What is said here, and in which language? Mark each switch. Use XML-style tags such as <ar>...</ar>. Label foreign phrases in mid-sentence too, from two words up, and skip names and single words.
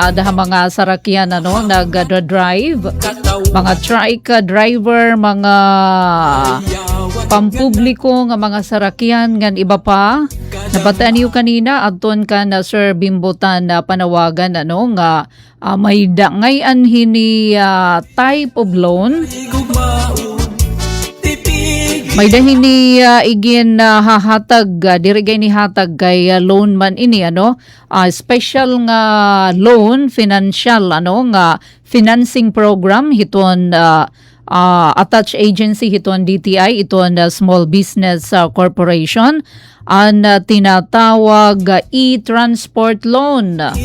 <war>Ada mga sarakyan ano, nag-drive. Mga</war> <en>trike driver,</en> <war>mga pampubliko nga mga sarakyan, ngan iba pa. Nabataan niyo kanina, aton ka na Sir Bimbutan na panawagan ano, nga may dangayan hini</war> <en>type of loan.</en> <war>May dahin ni igin hahatag, dirigay ni hatag kay loan man ini ano,</war> <en>special nga loan,</en> <war>financial ano nga</war> <en>financing program</en> <war>hiton</war> <en>attached agency</en> <war>hiton DTI iton Small Business Corporation ang tinatawag e-transport loan.</war>